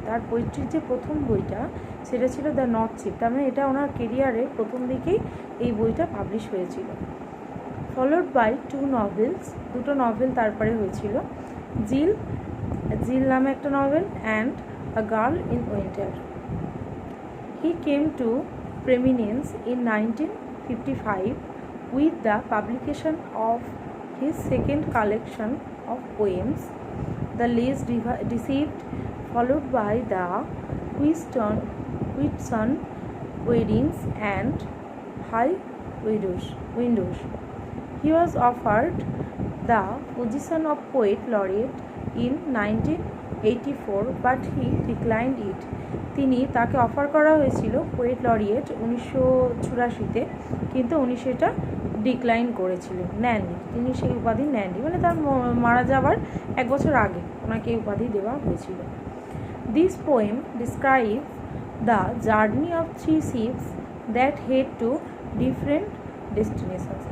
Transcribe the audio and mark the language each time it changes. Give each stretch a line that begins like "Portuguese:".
Bangla: তার পোয়েট্রির যে প্রথম বইটা সেটা ছিল দ্য নর্থ শিপ। তার মানে এটা ওনার কেরিয়ারে প্রথম দিকেই এই বইটা পাবলিশ হয়েছিল।
English: followed by 2 novels,
Bangla: দুটো নভেল তারপরে হয়েছিল। জিল নামে একটা novel and A Girl in Winter.
English: He came to prominence in 1955 with the publication of his second collection of poems, The Last Deceived, followed by the Whitsun Weddings and High Windows. He was offered the position of Poet Laureate in 1984 but he declined it.
Bangla: তাকে offer করা হয়েছিল poet laureate 1984-তে, কিন্তু উনি সেটা decline করেছিলেন, নেননি। তিনি সেই উপাধি নেননি, মানে তার মারা যাওয়ার 1 বছর আগে ওনাকে এই উপাধি দেওয়া হয়েছিল।
English: This poem describe the journey of 3 ships that head to different destinations.